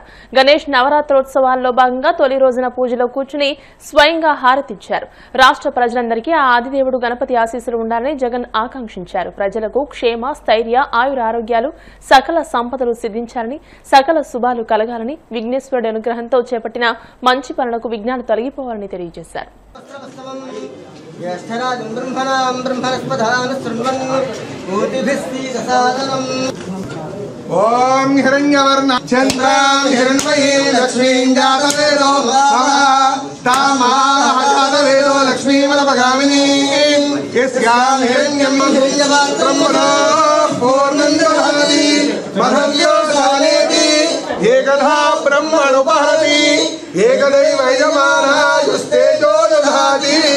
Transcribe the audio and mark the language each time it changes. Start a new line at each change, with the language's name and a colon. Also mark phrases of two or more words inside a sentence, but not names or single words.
Telugu: గణేష్ నవరాత్రోత్సవాల్లో భాగంగా తొలి రోజున పూజలో కూర్చుని స్వయంగా హారతిచ్చారు. రాష్ట్ర ప్రజలందరికీ ఆ ఆదిదేవుడు గణపతి ఆశీస్సులు ఉండాలని జగన్ ఆకాంక్షించారు. ప్రజలకు క్షేమ, స్థైర్య, ఆయురారోగ్యాలు, సకల సంపదలు సిద్ధించాలని, సకల శుభాలు కలగాలని, విఘ్నేశ్వరుడి అనుగ్రహంతో చేపట్టిన మంచి పనులకు విఘ్నాలు తొలగిపోవాలని తెలియజేశారు.
Sanskrit: ज्येष्ठराजं ब्रह्मणां ब्रह्मणस्पदान् शृण्वन् कोटिभिस्तीकसादनम् ॐ हिरण्यवर्णं चन्द्रां हिरण्मयीं लक्ष्मीं जातवेदो तामाहजातवेदो लक्ष्मीमलपगामिनीं यस्यां हिरण्यं हिरण्यवात्रम्मनो पूर्णं दधाति मधव्यो सानेति एकधा ब्रह्मणुपहरति एकदैव यजमानायुस्तेजो दधाति